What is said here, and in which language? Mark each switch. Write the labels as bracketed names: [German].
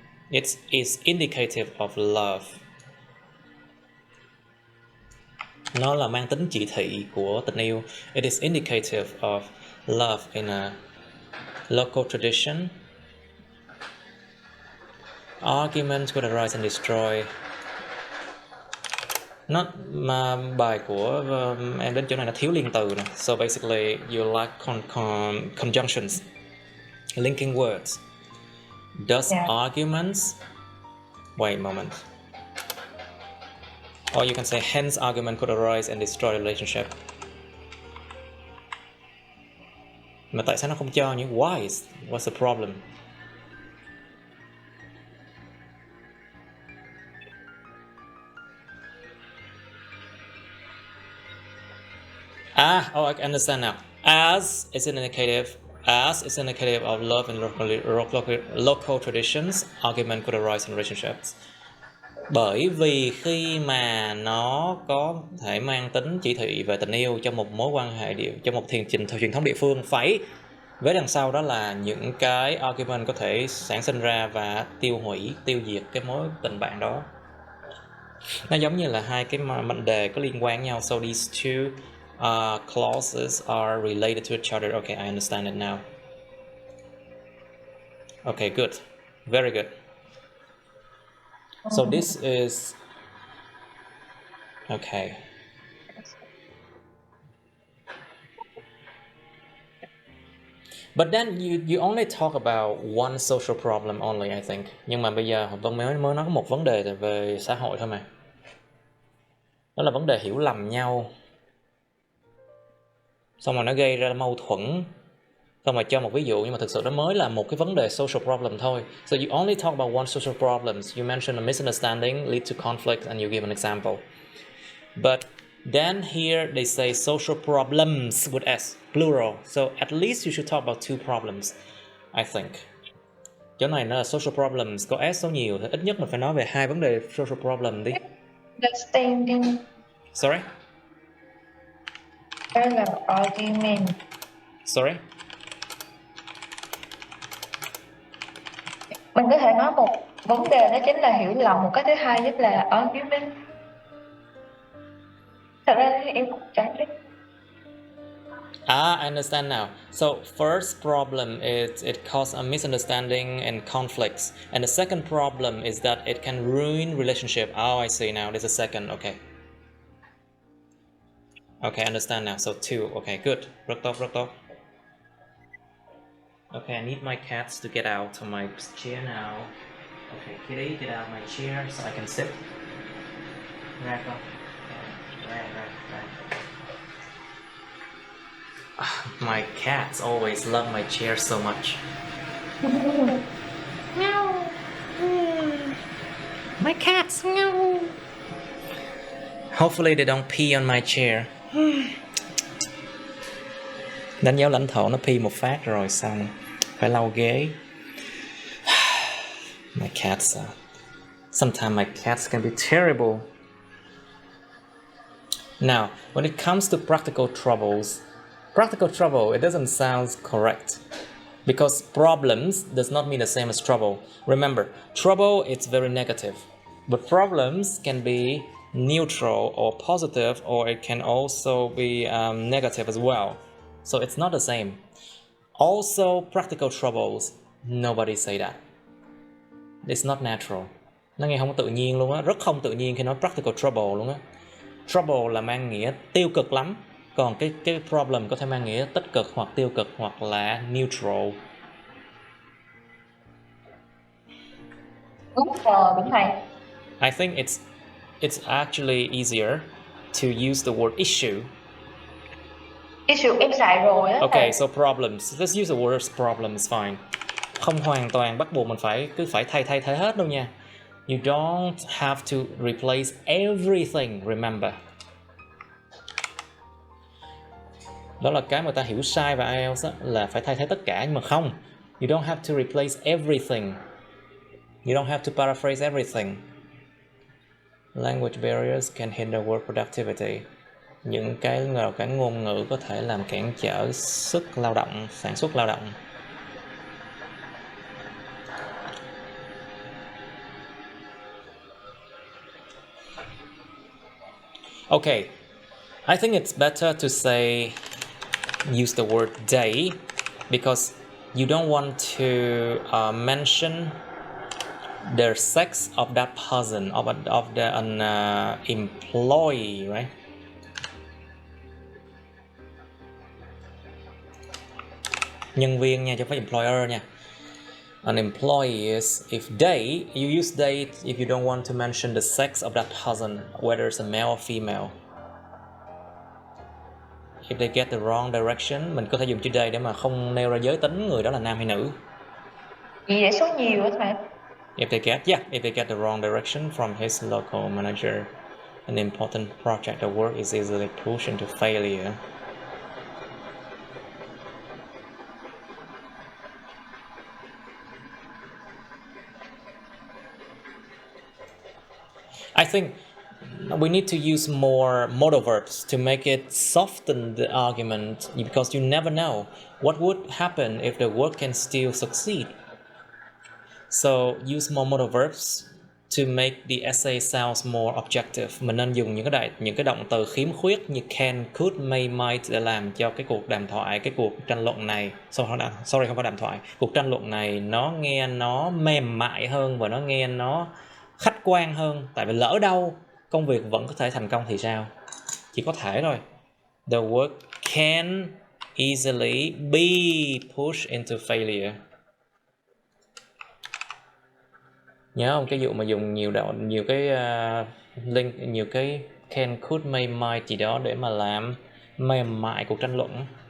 [English] It is indicative of love. [Vietnamese] Nó là mang tính chỉ thị của tình yêu. [English] It is indicative of love in a local tradition. Arguments could arise and destroy. [Vietnamese] Mà bài của em đến chỗ này nó thiếu liên từ nè. [English] So basically you lack conjunctions, linking words. Does arguments, wait a moment. Or you can say hence argument could arise and destroy the relationship. [Vietnamese] Mà tại sao nó không cho nhỉ? [English] Why? What's the problem? Oh, I understand now. As is an indicative. As is an indicative of love and local traditions, argument could arise in relationships. [Vietnamese] Bởi vì khi mà nó có thể mang tính chỉ thị về tình yêu trong một mối quan hệ trong một truyền thống địa phương, phải với đằng sau đó là những cái argument có thể sản sinh ra và tiêu diệt cái mối tình bạn đó. Nó giống như là hai cái mệnh đề có liên quan nhau. [English] So these two clauses are related to each other. Okay, I understand it now. Okay, good. Very good. So this is okay. But then you only talk about one social problem only, I think. [Vietnamese] Nhưng mà bây giờ Vân mới nói có một vấn đề về xã hội thôi mà. Đó là vấn đề hiểu lầm nhau. Xong rồi nó gây ra mâu thuẫn. Xong rồi cho một ví dụ, nhưng mà thực sự nó mới là một cái vấn đề social problem thôi. [English] So you only talk about one social problem. You mention a misunderstanding lead to conflict and you give an example. But then here they say social problems with S, plural. So at least you should talk about two problems, I think. [Vietnamese] Chỗ này nó là social problems, có S số nhiều thì ít nhất mình phải nói về hai vấn đề social problem đi. [English] Understanding. Sorry? [Vietnamese] Đó là argument. [English] Sorry? [Vietnamese] Mình có thể nói một vấn đề đó chính là hiểu lầm, một cái thứ hai nhất là argument. Thật ra thì em cũng chẳng biết. [English] I understand now. So first problem is it causes a misunderstanding and conflicts. And the second problem is that it can ruin relationship. Oh, I see now. There's a second. Okay. Okay, I understand now. So two. Okay, good. [Vietnamese] Rất tốt. [English] Okay, I need my cats to get out of my chair now. Okay, kitty, get out of my chair so I can sit. [Vietnamese] Ra con. Ra. [English] My cats always love my chair so much. Meow. My cats, meow. Hopefully they don't pee on my chair. [Vietnamese] Đánh dấu lãnh thổ, nó pee một phát rồi xong phải lau ghế. [English] My cats sometimes my cats can be terrible. Now, when it comes to practical troubles, it doesn't sound correct because problems does not mean the same as trouble. Remember, trouble is very negative, but problems can be neutral or positive, or it can also be negative as well. So it's not the same. Also, practical troubles, nobody say that. It's not natural. [Vietnamese] Nó nghe không có tự nhiên luôn á, rất không tự nhiên khi nói practical trouble luôn á. Trouble là mang nghĩa tiêu cực lắm, còn cái problem có thể mang nghĩa tích cực hoặc tiêu cực hoặc là neutral. Đúng rồi, đúng thầy. [English] I think it's actually easier to use the word issue. [Vietnamese] Issue em xài rồi á. [English] Okay, so problems. Let's use the word problems, fine. [Vietnamese] Không hoàn toàn bắt buộc mình cứ phải thay hết đâu nha. [English] You don't have to replace everything, remember. [Vietnamese] Đó là cái mà ta hiểu sai về IELTS á, là phải thay thế tất cả, nhưng mà không. [English] You don't have to replace everything. You don't have to paraphrase everything. Language barriers can hinder work productivity. [Vietnamese] Những cái rào cản ngôn ngữ có thể làm cản trở sản xuất lao động. [English] Okay, I think it's better to say, use the word they, because you don't want to mention the sex of that person, of the employee, right? [Vietnamese] Nhân viên nha, chứ không phải employer nha. [English] An employee is, if they, you use they if you don't want to mention the sex of that person, whether it's a male or female. If they get the wrong direction, [Vietnamese] mình có thể dùng chữ they để mà không nêu ra giới tính người đó là nam hay nữ. Vậy để số nhiều á thầy. [English] If they get the wrong direction from his local manager, an important project or work is easily pushed into failure. I think we need to use more modal verbs to make it soften the argument, because you never know what would happen if the work can still succeed. So use more modal verbs to make the essay sounds more objective. [Vietnamese] Mình nên dùng những cái động từ khiếm khuyết như can, could, may, might để làm cho cái cuộc đàm thoại, cái cuộc tranh luận này, sorry không phải đàm thoại, cuộc tranh luận này nó nghe nó mềm mại hơn và nó nghe nó khách quan hơn. Tại vì lỡ đâu công việc vẫn có thể thành công thì sao? Chỉ có thể thôi. [English] The work can easily be pushed into failure. [Vietnamese] Nhớ không, cái vụ mà dùng nhiều cái link, nhiều cái can, could, may, might gì đó để mà làm mềm mại cuộc tranh luận.